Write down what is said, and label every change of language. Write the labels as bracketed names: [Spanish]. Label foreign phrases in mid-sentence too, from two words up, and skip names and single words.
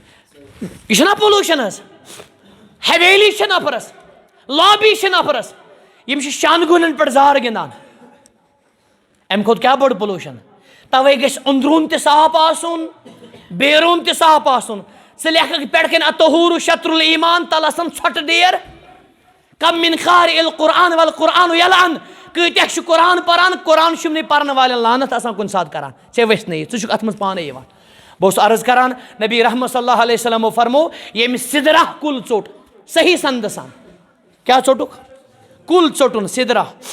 [Kashmiri] یہِ چھُنا پولوٗشن حظ حویلی چھِ نفرس لابی چھِ نفرس یم شانگونن پہ زار گندان ام کھوت کیا بڑ پولوشن توے گژھِ اندرون تہِ صاف آسُن بیرون تہِ صاف آسُن ژٕ لیکھکھ پٮ۪ٹھ کَنۍ [Arabic] اطہور شطر الایمان [Kashmiri] تل آسان ژھۄٹہٕ ڈیر [Arabic] کم من قارئ القرآن والقرآن یلعن [Kashmiri] کۭتیاہ چھِ قرآن پران قرآن شُمنٕے پرن والٮ۪ن لعنت آسان کُنہِ ساتہٕ کران ژےٚ ؤسنٲیِتھ ژٕ چھُکھ اتھ منٛز پانے یِوان بہٕ اوسُس عرض کران نبی رحمت [Arabic] صلی اللہ علیہ وسلمو [Kashmiri] فرمو ییٚمہِ سدرہ کُل ژوٚٹ صحیح سندٕ سان کیٛاہ ژوٚٹُکھ کُل ژوٚٹُن سدرہ